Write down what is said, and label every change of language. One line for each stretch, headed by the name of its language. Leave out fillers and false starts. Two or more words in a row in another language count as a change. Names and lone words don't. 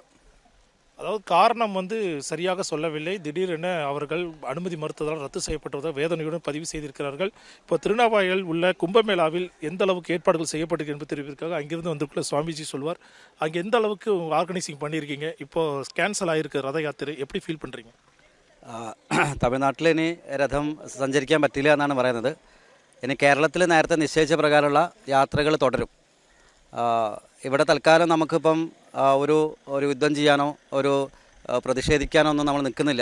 Tamil: அதாவது காரணம் சரியாக சொல்லவில்லை. திடீரென அவர்கள் அனுமதி மறுத்ததால் ரத்து செய்யப்பட்டதாக வேதனையுடன் பதிவு செய்திருக்கிறார்கள். இப்போ திருநாவாயில் உள்ள கும்பமேளாவில் எந்த அளவுக்கு ஏற்பாடுகள் செய்யப்பட்டிருக்கு என்று தெரிவித்திருக்காங்க. அங்கிருந்து வந்திருக்குள்ள சுவாமிஜி சொல்வார். அங்கே எந்த அளவுக்கு ஆர்கனைசிங் பண்ணியிருக்கீங்க? இப்போ கேன்சல் ஆகிருக்கு ரத யாத்திரை, எப்படி ஃபீல் பண்ணுறீங்க?
Malayalam: തമിഴ്നാട്ടിൽ ഇനി രഥം സഞ്ചരിക്കാൻ പറ്റില്ല എന്നാണ് പറയുന്നത്. ഇനി കേരളത്തിൽ നേരത്തെ നിശ്ചയിച്ച പ്രകാരമുള്ള യാത്രകൾ തുടരും. ഇവിടെ തൽക്കാലം നമുക്കിപ്പം ഒരു യുദ്ധം ചെയ്യാനോ ഒരു പ്രതിഷേധിക്കാനോ ഒന്നും നമ്മൾ നിൽക്കുന്നില്ല.